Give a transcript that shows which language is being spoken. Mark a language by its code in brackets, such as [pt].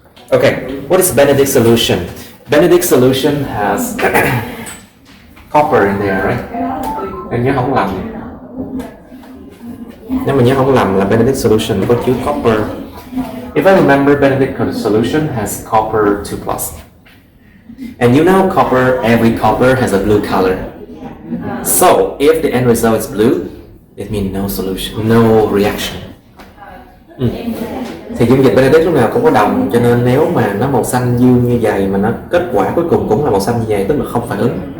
[en] Okay, what is Benedict solution? Benedict solution has copper in there, right? [vi] Em nhớ không lầm. Nếu mà nhớ không lầm là Benedict solution có chứa copper. [en] If I remember, Benedict solution has copper 2+. And you know every copper has a blue color. So if the end result is blue, it means no solution, no reaction. [vi] Thì dung dịch Benedict lúc nào cũng có đồng, cho nên nếu mà nó màu xanh dương như vậy mà nó kết quả cuối cùng cũng là màu xanh như vậy, tức là không phản ứng.